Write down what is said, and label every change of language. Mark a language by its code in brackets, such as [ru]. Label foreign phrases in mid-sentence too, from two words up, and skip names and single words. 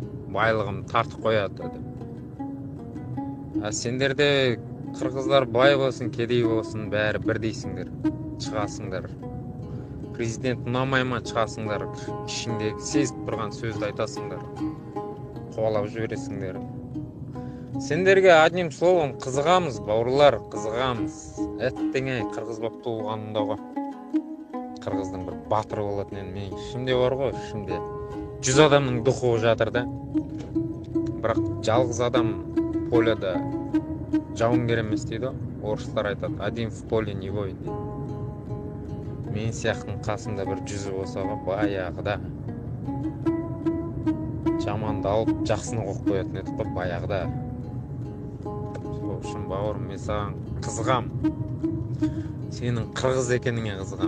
[kk] Байлығым тартып қояды деп. Сендерде қырғыздар бай болсын, кедей болсын, бәрі бірдейсіңдер. Шығасыңдар. Президент ұнамай ма шығасыңдар, ішіндегі сезіп тұрған сөзді айтасыңдар. Қуалап жібересіңдер. Сендерге [ru] одним словом [kk] қызығамыз, бауырлар, қызығамыз. Әттеңе қырғыз боп туылғанымда ғой. Қырғыздың бір батыры болатын енді мен ішімде бар ғой, ішімде. 100 адамның духы жатыр да. Бірақ жалғыз адам поляда жауынгер емес дейді. Орыстар айтады, [ru] один в поле не воин [kk] дейді. Мен сияқтың қасында бір 100 болса ғой, баяғыда жаманды алып жақсыны қойып қоятын едік қой, баяғыда. Сол үшін бауырым, мен саған қызығам. Сенің қырғыз екеніңе қызығам.